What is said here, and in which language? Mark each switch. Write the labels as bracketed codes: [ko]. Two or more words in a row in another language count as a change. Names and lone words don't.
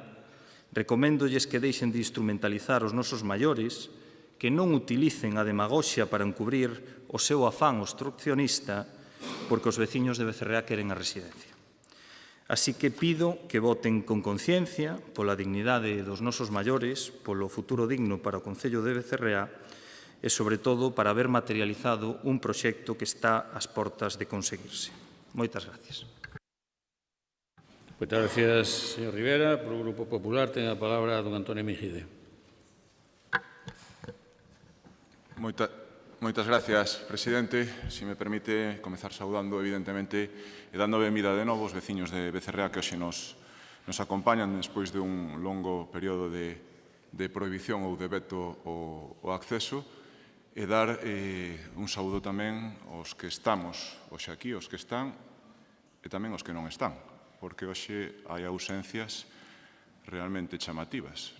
[gl] Recoméndolles que deixen de instrumentalizar os nosos maiores, que non utilicen a demagoxia para encubrir o seu afán obstruccionista, porque os veciños de Becerreá queren a residencia. Así que pido que voten con conciencia pola dignidade dos nosos maiores, polo futuro digno para o Concello de Becerreá e, sobre todo, para haber materializado un proxecto que está ás portas de conseguirse. Moitas gracias. [es] Muchas gracias, señor Rivera. Por el Grupo Popular tiene la palabra don Antonio Mejide. [gl] Moitas gracias, presidente. Si me permite comezar saudando, evidentemente, e dando benvida de novo aos veciños de Becerreá que hoxe nos acompañan despois de un longo período de prohibición ou de veto ao acceso, e dar un saúdo tamén aos que estamos hoxe aquí, aos que están e tamén aos que non están, porque hoxe hai ausencias realmente chamativas.